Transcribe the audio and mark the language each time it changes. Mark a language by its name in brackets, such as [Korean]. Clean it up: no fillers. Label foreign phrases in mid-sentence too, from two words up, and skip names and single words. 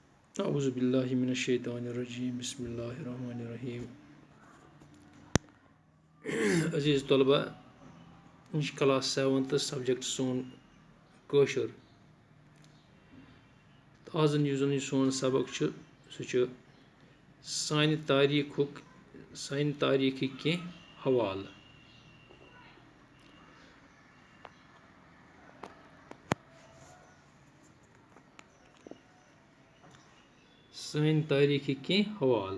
[Arabic] اعوذ باللہ من الشیطان الرجیم بسم اللہ الرحمن الرحیم. [Kashmiri] عزیز طلبہ، یہ چھُ کلاس 7 سبجیکٹ سون کاشر. آز یُس زن یہِ سون سبق چھُ سُہ چھُ سانہِ تاریخٕکۍ کینٛہہ حوالہٕ. سانہِ تاریخٕکۍ کینٛہہ حوالہٕ.